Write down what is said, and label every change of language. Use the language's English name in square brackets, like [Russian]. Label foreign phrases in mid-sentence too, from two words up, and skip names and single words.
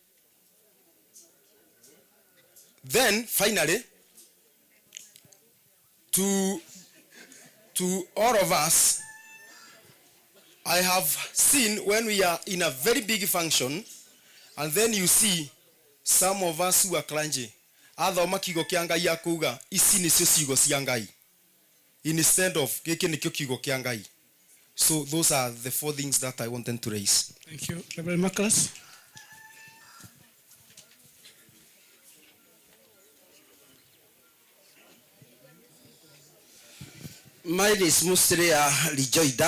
[English] Then finally, to all of us, I have seen when we are in a very big function and then you see some of us who are clergy, [Kikuyu] athoma kigo kia Ngai akuga ici nicio ciugo cia Ngai [English] instead of [Kikuyu] giki nikio kiugo kia Ngai. [English] So those are the 4 things that I wanted to raise. Thank you. Reverend Marcus. Mine is mostly a rejoinder.